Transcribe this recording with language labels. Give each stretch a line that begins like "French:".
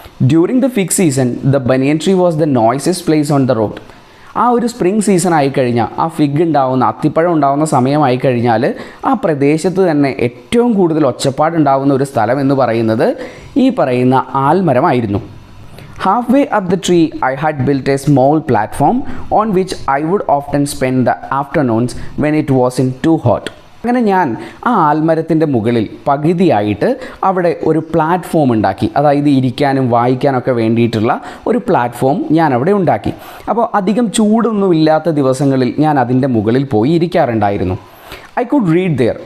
English: During the fig season the banyan tree was the noisiest place on the road.
Malayalam: ആ ഒരു spring season ആയിക്കഴിഞ്ഞാൽ, ആ fig ഉണ്ടാവുന്ന, അത്തിപ്പഴം ഉണ്ടാവുന്ന സമയമായി കഴിഞ്ഞാൽ ആ പ്രദേശത്ത് തന്നെ ഏറ്റവും കൂടുതൽ ഒച്ചപ്പാടുണ്ടാവുന്ന ഒരു സ്ഥലം എന്ന് പറയുന്നത് ഈ പറയുന്ന ആൽമരമായിരുന്നു.
English: Halfway up the tree, I had built a small platform on which I would often spend the afternoons when it wasn't too hot.
Malayalam: അങ്ങനെ ഞാൻ ആ ആൽമരത്തിൻ്റെ മുകളിൽ പകുതിയായിട്ട് അവിടെ ഒരു പ്ലാറ്റ്ഫോം ഉണ്ടാക്കി. അതായത് ഇരിക്കാനും വായിക്കാനൊക്കെ വേണ്ടിയിട്ടുള്ള ഒരു പ്ലാറ്റ്ഫോം ഞാൻ അവിടെ ഉണ്ടാക്കി. അപ്പോൾ അധികം ചൂടൊന്നുമില്ലാത്ത ദിവസങ്ങളിൽ ഞാൻ അതിൻ്റെ മുകളിൽ പോയി ഇരിക്കാറുണ്ടായിരുന്നു.
English: I could read there.